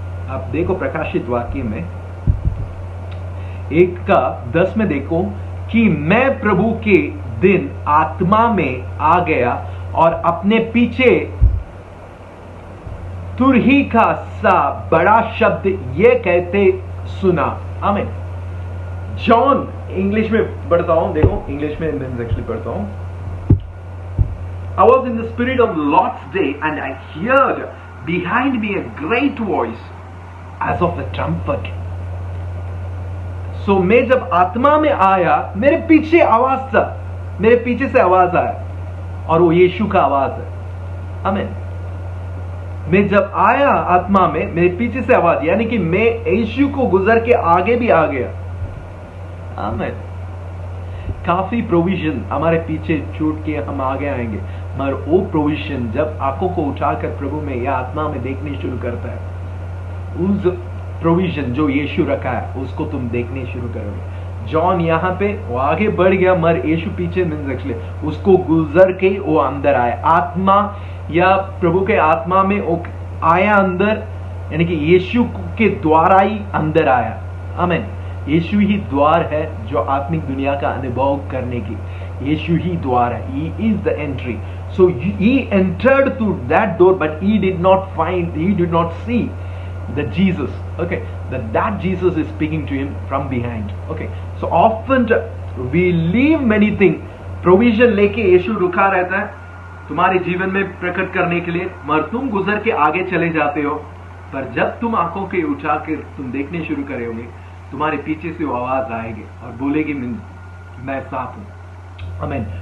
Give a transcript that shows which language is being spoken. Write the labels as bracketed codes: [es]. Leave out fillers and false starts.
[hi] आप देखो प्रकाशित वाक्य में 1:10 में देखो कि मैं प्रभु के दिन आत्मा में आ गया और अपने पीछे तुरही का सा बड़ा शब्द ये कहते सुना। आमीन। जॉन, इंग्लिश में पढ़ता हूं, देखो इंग्लिश में एक्चुअली पढ़ता हूं। [en] I was in the spirit of the Lord's day and I heard behind me a great voice as of a trumpet. [hi] So मैं जब आत्मा में आया, मेरे पीछे आवाज था, मेरे पीछे से आवाज आया और वो यीशु का आवाज है। आमीन। मैं जब आया आत्मा में, मेरे पीछे से आवाज, यानी कि मैं यीशु को गुजर के आगे भी आ गया। आमीन। काफी प्रोविजन हमारे पीछे छूट के हम आगे आएंगे, मगर वो प्रोविजन जब आंखों को उठाकर प्रभु में या आत्मा में देखने शुरू करता है, उस प्रोविजन जो यीशु रखा है उसको तुम देखने शुरू करोगे। जॉन यहाँ पे वो आगे बढ़ गया, मगर यीशु पीछे मीन्स एक्चुअली उसको गुजर के वो अंदर आया। आत्मा या प्रभु के आत्मा में वो आया अंदर, यानी कि यीशु के द्वारा ही अंदर आया। आमीन। यीशु ही द्वार है जो आत्मिक दुनिया का अनुभव करने की। यीशु ही द्वार है। [en] He is the entry. So he entered through that door, but he did not see the Jesus. Okay, that Jesus is speaking to him from behind. Okay, so often we leave many things. [hi] Provision लेके यीशु रुका रहता है तुम्हारे जीवन में प्रकट करने के लिए, मगर तुम गुजर के आगे चले जाते हो। पर जब तुम आंखों के उठा कर तुम देखने शुरू करोगे, तुम्हारे पीछे से वो आवाज आएगी और बोलेगी मैं साथ हूं। आमीन।